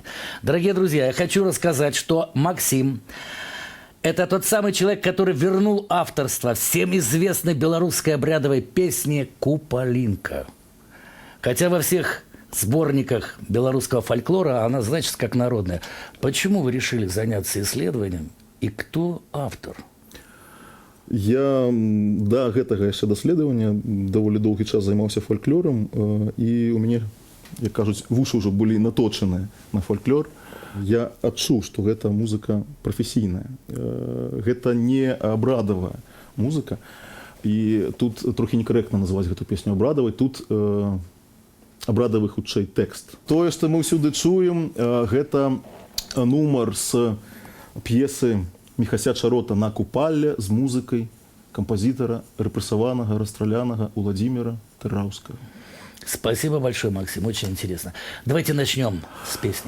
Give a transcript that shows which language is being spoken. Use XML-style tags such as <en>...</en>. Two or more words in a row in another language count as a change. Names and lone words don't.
<ru>Дорогие друзья, я хочу рассказать, что Максим – это тот самый человек, который вернул авторство всем известной белорусской обрядовой песни «Куполинка». Хотя во всех сборниках белорусского фольклора она значится как народная. Почему вы решили заняться исследованием и кто автор?</ru> <be>Я да гэтага яшчэ даследавання даволі доўгі час займаўся фольклорам, і у мяне, як кажуць, вушы ўжо былі наточаныя на фольклор. Я адчуў, што гэта музыка прафесійная. Гэта не абрадавая музыка. І тут трохі некарэктна называць гэту песню абрадавай. Тут абрадавы хутчэй тэкст. Тое, што мы ўсюды чуем, гэта нумар з п'есы Міхася Чарота «На купалле»</be> <ru>с музыкой композитора, репрессованного, расстрелянного</ru> <be>Владимира Тыраўскага.</be> <ru>Спасибо большое, Максим, очень интересно. Давайте начнем с песни.</ru>